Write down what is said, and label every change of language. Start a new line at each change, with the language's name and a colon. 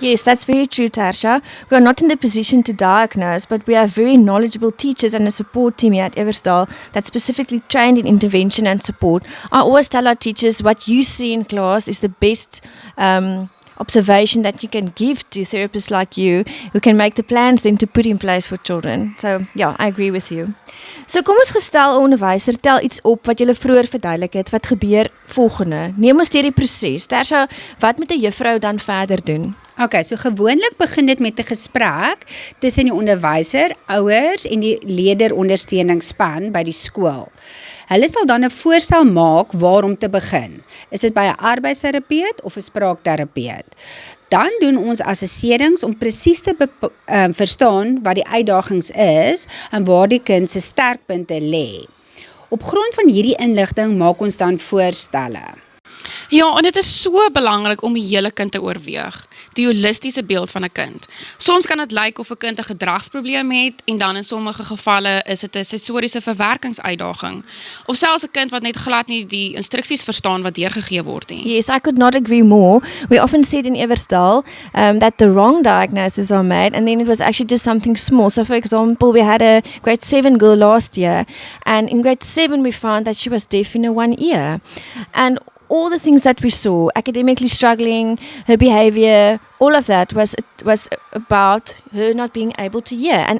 English: Yes, that's very true, Tarsha. We are not in the position to diagnose, but we have very knowledgeable teachers and a support team here at Everstal that's specifically trained in intervention and support. I always tell our teachers what you see in class is the best observation that you can give to therapists like you who can make the plans then to put in place for children. So, yeah, I agree with you.
Afrikaans: So, kom ons gestel 'n onderwyser tel iets op wat julle vroeër verduidelik het, wat gebeur volgende. Neem ons deur die proses. Tersha, wat moet 'n juffrou dan verder doen? Okay, so gewoonlik begin dit met 'n gesprek tussen die onderwyser, ouers en die leerderondersteuningsspan by die skool. Hulle sal dan 'n voorstel maak waarom te begin. Is dit by 'n arbeidsterapeut of 'n spraakterapeut? Dan doen ons assesserings om presies te verstaan wat die uitdagings is en waar die kind se sterkpunte lê. Op grond van hierdie inligting maak ons dan voorstelle. Ja, en dit is so belangrik om die hele kind te oorweeg, die holistiese beeld van 'n kind. Soms kan dit lyk of 'n kind 'n gedragsprobleem het en dan in sommige gevalle is dit 'n sensoriese verwerkingsuitdaging of selfs 'n kind wat net glad nie die instruksies verstaan wat deurgegee word nie.
English: Yes, I could not agree more. We often said in Everstal that the wrong diagnoses are made and then it was actually just something small. So for example, we had a grade 7 girl last year and in grade 7 we found that she was deaf in her one ear. And all the things that we saw, academically struggling, her behavior, all of that was about her not being able to hear.